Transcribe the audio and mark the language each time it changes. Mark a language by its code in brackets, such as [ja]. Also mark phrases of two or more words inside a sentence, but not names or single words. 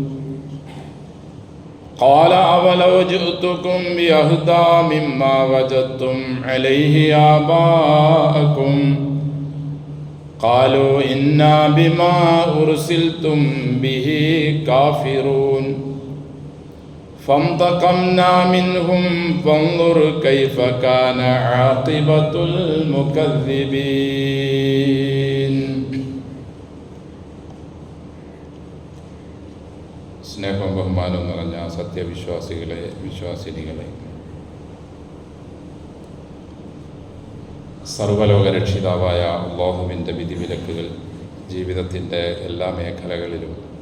[ar] قال أولو جئتكم بأهدى مما وجدتم عليه آباءكم قالوا إنا بما أرسلتم به كافرون. فانتقمنا منهم فانظر كيف كان عاقبة المكذبين. [ml] സ്നേഹവും ബഹുമാനവും നിറഞ്ഞ സത്യവിശ്വാസികളെ, വിശ്വാസിനികളെ, സർവ്വലോകരക്ഷിതാവായ അല്ലാഹുവിൻ്റെ വിധിവിലക്കുകൾ ജീവിതത്തിൻ്റെ എല്ലാ മേഖലകളിലും